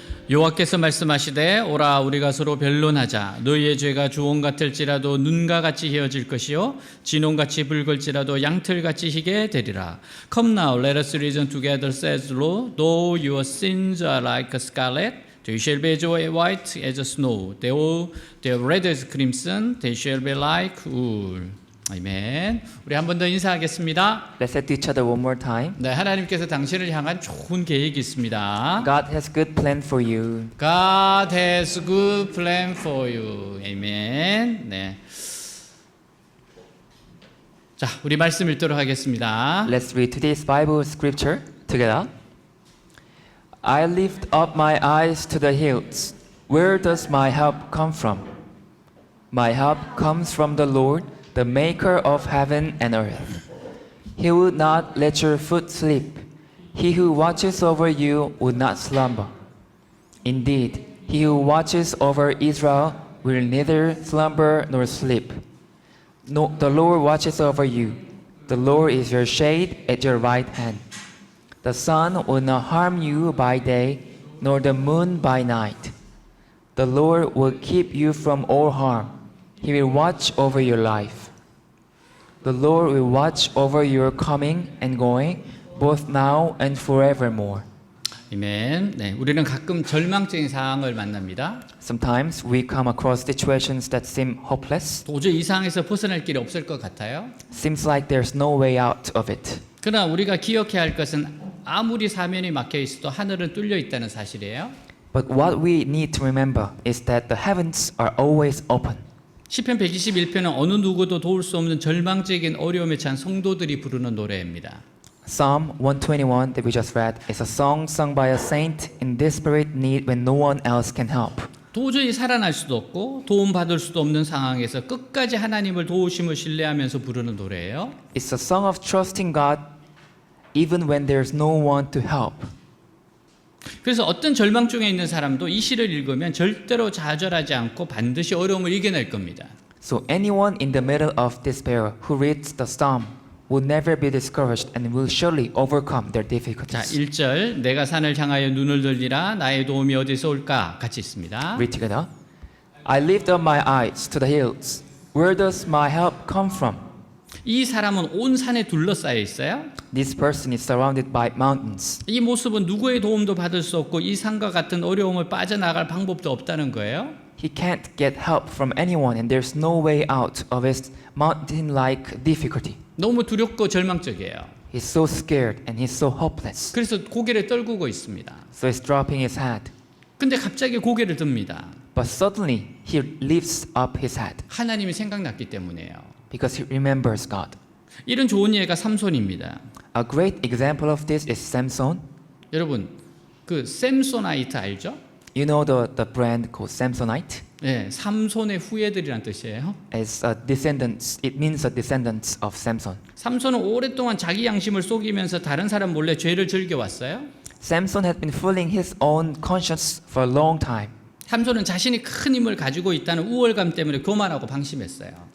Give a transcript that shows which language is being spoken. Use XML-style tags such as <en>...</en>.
<ko>여호와께서 말씀하시되 오라 우리가 서로 변론하자. 너희의 죄가 주홍 같을지라도 눈과 같이 헤어질 것이요 진홍같이 붉을지라도 양털같이 희게 되리라.</ko> <en>Come now, let us reason together, says the Lord. Though your sins are like scarlet, they shall be as white as snow. Though they are red as crimson, they shall be like wool.</en> <ko>아멘. 우리 한 번 더 인사하겠습니다.</ko> <en>Let's say to each other one more time.</en> <ko>네, 하나님께서 당신을 향한 좋은 계획이 있습니다.</ko> <en>God has good plan for you. God has good plan for you.</en> <ko>아멘. 네. 자, 우리 말씀 읽도록 하겠습니다.</ko> <en>Let's read today's Bible scripture together. I lift up my eyes to the hills. Where does my help come from? My help comes from the Lord, the maker of heaven and earth. He would not let your foot slip. He who watches over you would not slumber. Indeed, he who watches over Israel will neither slumber nor sleep. No, the Lord watches over you. The Lord is your shade at your right hand. The sun will not harm you by day, nor the moon by night. The Lord will keep you from all harm. He will watch over your life. The Lord will watch over your coming and going, both now and forevermore.</en> <ko>아멘. 네, 우리는 가끔 절망적인 상황을 만납니다.</ko> <en>Sometimes we come across situations that seem hopeless.</en> <ko>도저히 이 상황에서 벗어날 길이 없을 것 같아요.</ko> <en>Seems like there's no way out of it.</en> <ko>그러나 우리가 기억해야 할 것은 아무리 사면이 막혀 있어도 하늘은 뚫려 있다는 사실이에요.</ko> <en>But what we need to remember is that the heavens are always open.</en> <ko>시편 121편은 어느 누구도 도울 수 없는 절망적인 어려움에 처한 성도들이 부르는 노래입니다.</ko> <en>Psalm 121 that we just read is a song sung by a saint in desperate need when no one else can help.</en> <ko>도저히 살아날 수도 없고 도움받을 수도 없는 상황에서 끝까지 하나님을 도우심을 신뢰하면서 부르는 노래예요.</ko> <en>It's a song of trusting God even when there's no one to help.</en> <ko>그래서 어떤 절망 중에 있는 사람도 이 시를 읽으면 절대로 좌절하지 않고 반드시 어려움을 이겨낼 겁니다.</ko> <en>So anyone in the middle of despair who reads the psalm will never be discouraged and will surely overcome their</en> <ko>자,</ko> <en>difficulties.</en> <ko>1절 내가 산을 향하여 눈을 들리라 나의 도움이 어디서 올까 같이 있습니다.</ko> <en>Read together. I lift up my eyes to the hills. Where does my help come from?</en> <ko>이 사람은 온 산에 둘러싸여 있어요.</ko> <en>This person is surrounded by mountains.</en> <ko>이 모습은 누구의 도움도 받을 수 없고 이 산과 같은 어려움을 빠져나갈 방법도 없다는 거예요.</ko> <en>He can't get help from anyone and there's no way out of his mountain-like difficulty.</en> <ko>너무 두렵고 절망적이에요.</ko> <en>He's so scared and he's so hopeless.</en> <ko>그래서 고개를 떨구고 있습니다.</ko> <en>So he's dropping his head.</en> <ko>근데 갑자기 고개를 듭니다.</ko> <en>But suddenly he lifts up his head</en> <ko>하나님이 생각났기 때문이에요.</ko> <en>because he remembers God.</en> <ko>이런 좋은 예가 삼손입니다.</ko> <en>A great example of this is Samson.</en> <ko>여러분, 그 샘소나이트 알죠?</ko> <en>You know the brand called Samsonite?</en> <ko>네, 삼손의 후예들이란 뜻이에요.</ko> <en>As a descendants, it means a descendants of Samson.</en> <ko>삼손은 오랫동안 자기 양심을 속이면서 다른 사람 몰래 죄를 즐겨왔어요.</ko> <en>Samson had been fooling his own conscience for a long time.</en> <ko>삼손은 자신이 큰 힘을 가지고 있다는 우월감 때문에 교만하고 방심했어요.</ko>